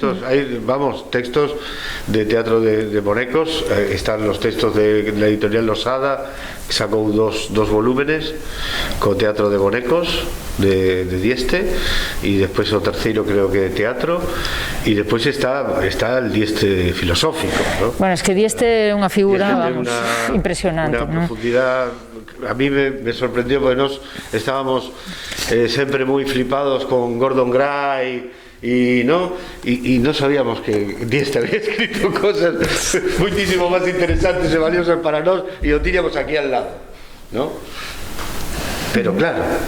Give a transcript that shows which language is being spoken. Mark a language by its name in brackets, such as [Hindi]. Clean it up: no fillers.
[Spanish] Hay textos de teatro de bonecos, están los textos de la editorial Losada, que sacó dos volúmenes con teatro de bonecos de Dieste, y después [Galician] o terceiro [Spanish] creo que de teatro, y después está el Dieste filosófico, ¿no? [Galician] Bueno, [Spanish] es que [Galician] Dieste é unha figura impresionante, [Spanish] una profundidad. A mí me sorprendió porque nos estábamos siempre muy flipados con Gordon Gray y no sabíamos que Dieste había escrito cosas muchísimo más interesantes y valiosas para nosotros, y lo teníamos aquí al lado, ¿no? Pero claro,